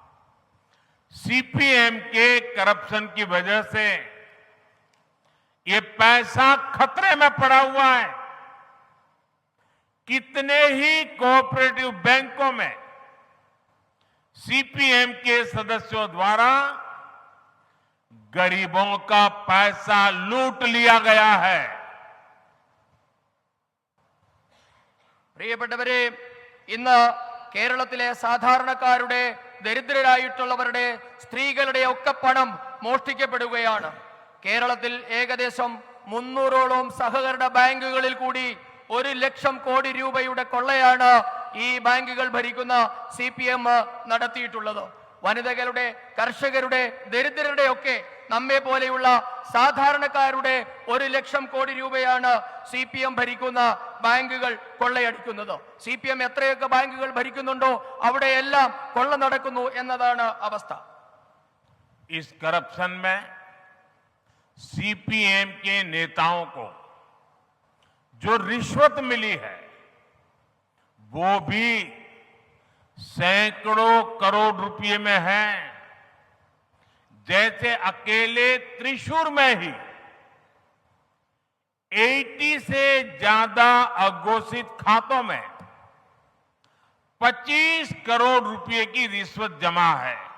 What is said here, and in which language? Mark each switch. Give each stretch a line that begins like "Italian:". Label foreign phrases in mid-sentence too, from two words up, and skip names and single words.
Hindi: सीपीएम के करप्शन की वजह से ये पैसा खतरे में पड़ा हुआ है। कितने ही
English: cooperative banks
Hindi: में सीपीएम के सदस्यों द्वारा गरीबों का पैसा लूट लिया गया है।
Malayalam: പ്രിയപ്പെട്ടവരെ, ഇന്ന് കേരളത്തിലെ സാധാരണക്കാരുടെ, ദരിദ്രരായിട്ടുള്ളവരുടെ, സ്ത്രീകളുടെ ഒക്കെ പണം മോഷ്ടിക്കപ്പെടുകയാണ്. കേരളത്തിൽ ഏകദേശം 300ഓളം സഹകരണ ബാങ്കുകളിൽ കൂടി 1 ലക്ഷം കോടി രൂപയുടെ കൊള്ളയാണ് ഈ ബാങ്കുകൾ ഭരിക്കുന്ന CPM നടത്തിയിട്ടുള്ളത്. വനിതകളുടെ, കർഷകരുടെ, ദരിദ്രരുടെ ഒക്കെ നമ്മെ പോലെയുള്ള സാധാരണക്കാരുടെ 1 ലക്ഷം കോടി രൂപയാണ് CPM ഭരിക്കുന്ന ബാങ്കുകൾ കൊള്ളയടിക്കുന്നത്. CPM എത്രയൊക്കെ ബാങ്കുകൾ ഭരിക്കുന്നുണ്ടോ അവിടെയെല്ലാം കൊള്ള നടക്കുന്നു എന്നതാണ് അവസ്ഥ.
Hindi: इस करप्शन में CPM के नेताओं को जो रिश्वत मिली है वो भी सैकड़ों करोड़ रुपए में है. जैसे अकेले त्रिशूर में ही 80 से ज्यादा अघोषित खातों में 25 करोड़ रुपए की रिश्वत जमा है.